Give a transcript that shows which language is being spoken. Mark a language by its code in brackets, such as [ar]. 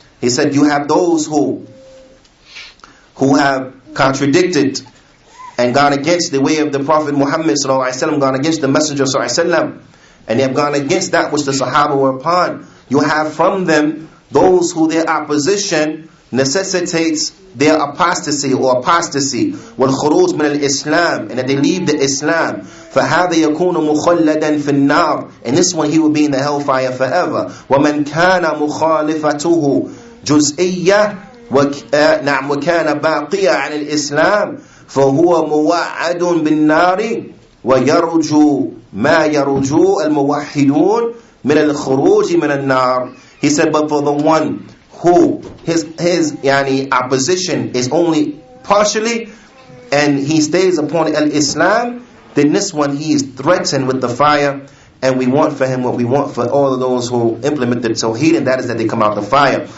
[en] He said, you have those who have contradicted and gone against the way of the Prophet Muhammad sallallahu alaihi wasallam, gone against the Messenger sallallahu alaihi wasallam, and they have gone against that which the Sahaba were upon. You have from them those who their opposition necessitates their apostasy or apostasy, [ar] والخروج من الإسلام, [en] and that they leave the Islam. [ar] فهذا يكون مخلدا في النار, [en] and this one he will be in the hellfire forever. [ar] ومن كان مخالفته جزئية نعم وكان باقيا عن الإسلام فهو موعد بالنار ويرجو ما يرجو الموحدون من الخروج من النار. [en] He said, but for the one who his opposition is only partially and he stays upon al-Islam, then this one he is threatened with the fire, and we want for him what we want for all of those who implement the Tawheed, and that is that they come out the fire.